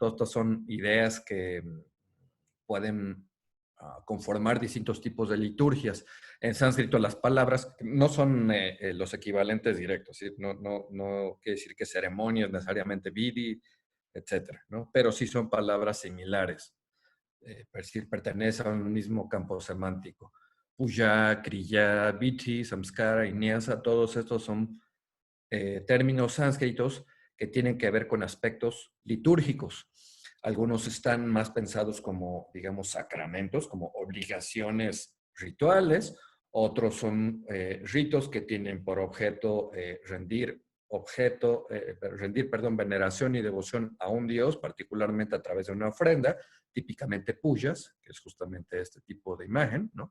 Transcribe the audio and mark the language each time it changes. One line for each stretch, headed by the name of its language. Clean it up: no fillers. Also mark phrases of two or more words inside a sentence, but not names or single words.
Spanish: Todas estas son ideas que pueden conformar distintos tipos de liturgias. En sánscrito las palabras no son los equivalentes directos, ¿sí? No quiere decir que ceremonias necesariamente vidi, etcétera, ¿no? Pero sí son palabras similares. Pertenece a un mismo campo semántico.
Sanskrit: Puja, kriya, viti, samskara
Spanish: y nyasa, todos estos son términos sánscritos que tienen que ver con aspectos litúrgicos. Algunos están más pensados como, digamos, sacramentos, como obligaciones rituales. Otros son ritos que tienen por objeto rendir, veneración y devoción a un dios, particularmente a través de una ofrenda, típicamente puyas, que es justamente este tipo de imagen, ¿no?